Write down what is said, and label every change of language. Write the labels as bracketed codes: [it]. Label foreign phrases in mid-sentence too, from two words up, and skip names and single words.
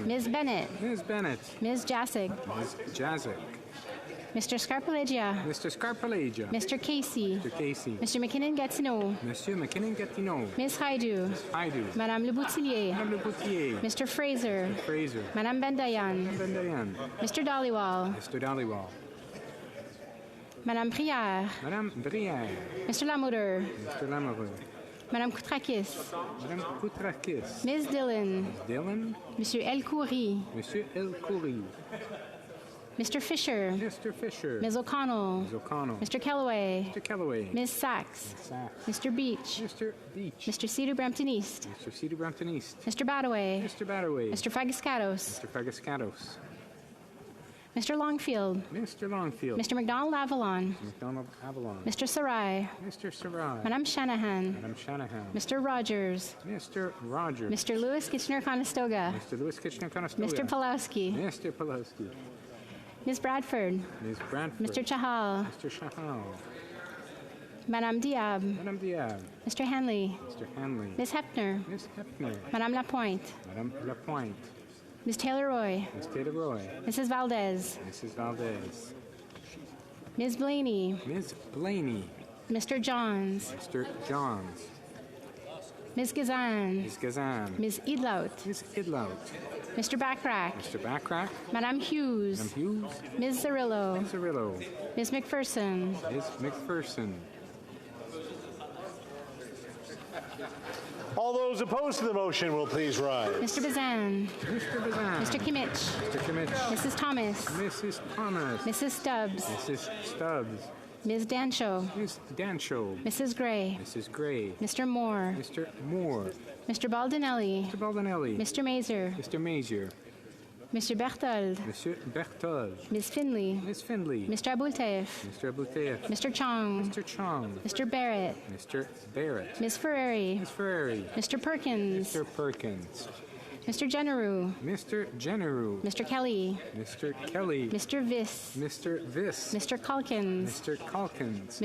[en] Ms. Bennett. Ms. Bennett. Ms. Jassig. Ms. Jassig. Mr. Scarpaleggia. Mr. Scarpaleggia. Mr. Casey. Mr. Casey. Mr. Monsieur 𝐿𝐿𝐿 McKinnon-Gatineau. Ms. Haidu. Haidu. Madame Le Boutillier. Madame Le Boutier. Mr. Fraser. Fraser. Madame Bendayan. Bendayan. Mr. Dhaliwal. Mr. Dhaliwal. Madame Brière. Madame Brière. Mr. Lamoureux. Mr. Lamoureux. Madame Koutrakis. Madame Koutrakis. Ms. Dillon. Dillon. Monsieur 𝐿𝐿 Monsieur 𝐿𝐿. Mr. Fisher. Mr. Fisher. Ms. O'Connell. Ms. O'Connell. Mr. Kellaway. Mr. Kellaway. Ms. Sachs. Sachs. Mr. Beach. Mr. Beach. Mr. Cedar Brampton East. Mr. Cedar Brampton East. Mr. Badaway. Mr. Batterway. Mr. Fagascatos. Mr. Fagascatos. Mr. Longfield. Mr. Longfield. Mr. McDonald Avalon. McDonald Avalon. Mr. Sarai. Mr. Sarai. Madame Shanahan. Madame Shanahan. Mr. Rogers. Mr. Rogers. Mr. Lewis Kitchener-Conestoga. Mr. Lewis Kitchener-Conestoga. Mr. Pulowski. Mr. Pulowski. Ms. Bradford. Ms. Bradford. Mr. Chahal. Mr. Chahal. Madame Diab. Madame Diab. Mr. Hanley. Mr. Hanley. Ms. Hepner. Ms. Hepner. Madame Lapointe. Madame Lapointe. Ms. Taylor-Roy. Ms. Taylor-Roy. Mrs. Valdez. Mrs. Valdez. Ms. Blaney. Ms. Blaney. Mr. Johns. Mr. Johns. Ms. Gazan. Ms. Gazan. Ms. Idlaut. Ms. Idlaut. Mr. Backrack. Mr. Backrack. Madame Hughes. Madame Hughes. Ms. Zarillo. Zarillo. Ms. McPherson. Ms. McPherson. All those opposed to the motion will please rise. Mr. Bazan. Mr. Bazan. Mr. Kimmich. Mr. Kimmich. Mrs. Thomas. Mrs. Thomas. Mrs. Stubbs. Mrs. Stubbs. Ms. Dancho. Ms. Dancho. Mrs. Gray. Mrs. Gray. Mr. Moore. Mr. Moore. Mr. Baldinelli. Mr. Baldinelli. Mr. Mazer. Mr. Mazier. Mr. Berthold. Monsieur Berthold. Ms. Finley. Ms. Findley. Mr. Abultaif. Mr. Abouteif. Mr. Chong. Mr. Chong. Mr. Barrett. Mr. Barrett. Ms. Ferrari. Ms. Ferrari. Mr. Perkins. Mr. Perkins. Mr. Generou. Mr. Generou. Mr. Kelly. Mr. Kelly. Mr. Viss. Mr. Viss. Mr. Calkins. Mr. Calkins.